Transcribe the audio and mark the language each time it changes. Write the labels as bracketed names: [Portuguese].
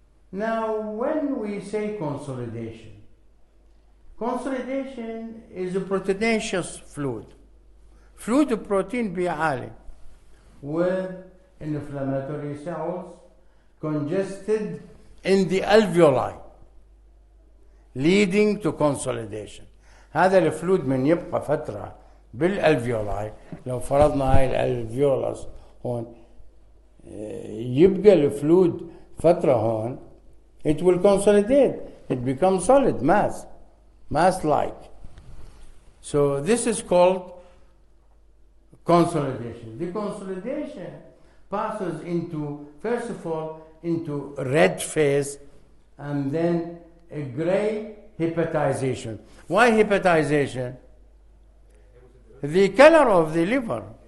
[English] Now, when we say consolidation, consolidation is a proteinaceous fluid. Fluid protein [Arabic] عالي [English] with inflammatory cells congested in the alveoli, leading to consolidation. [Arabic] هذا الفلويد من يبقى فترة بالالفيولاي، لو فرضنا هاي الالفيولاس هون يبقى الفلويد فترة هون، [English] it will consolidate, it becomes solid mass-like. So this is called consolidation. The consolidation passes into, first of all, into red phase and then a gray hepatization. Why hepatization? The color of the liver